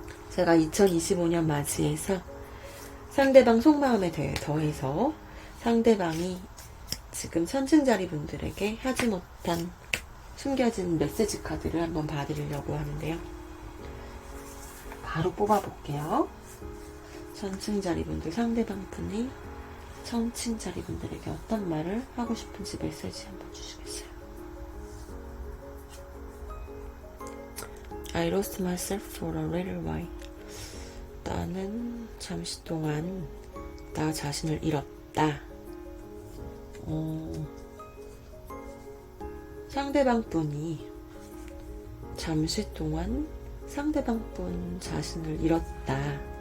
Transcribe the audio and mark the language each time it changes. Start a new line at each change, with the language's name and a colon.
Korean: 제가 2025년 맞이해서 상대방 속마음에 대해 더해서 상대방이 지금 천칭자리 분들에게 하지 못한 숨겨진 메시지 카드를 한번 봐드리려고 하는데요. 바로 뽑아볼게요. 천칭자리 분들, 상대방 분이 천칭자리 분들에게 어떤 말을 하고 싶은지 메시지 한번 주시겠어요?
English: I lost myself for a little while.
Korean: 나는 잠시 동안 나 자신을 잃었다. 상대방 분이 잠시 동안 상대방 분 자신을 잃었다.